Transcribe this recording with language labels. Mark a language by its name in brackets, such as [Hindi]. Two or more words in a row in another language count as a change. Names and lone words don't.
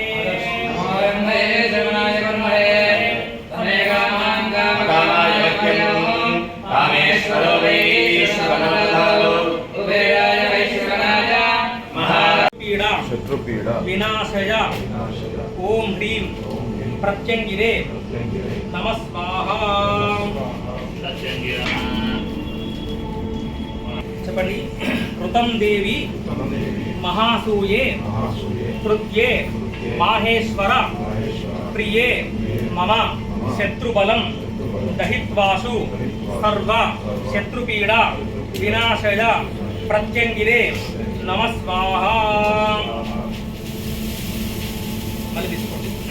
[Sanskrit] नमोऽन्वये जगनाय कर्मणे तमेकामां कामकामाय वक्यं कामेश्वरो वैश्वरनाथो कुबेराय वैश्वरनाय महापीडा शत्रुपीडा विनाशय ओम ह्रीं प्रत्यंगिरे नमः स्वाहा చెప్పండి. కృతం దేవి మహాసూయే కృత్యే మాహేశ్వర ప్రియే మమ శత్రుబలం దహిత్వాసు సర్వ శత్రుపీడ వినాశయ ప్రత్యంగిరే నమః స్వాహా. [Telugu] మళ్ళీ తీసుకోండి.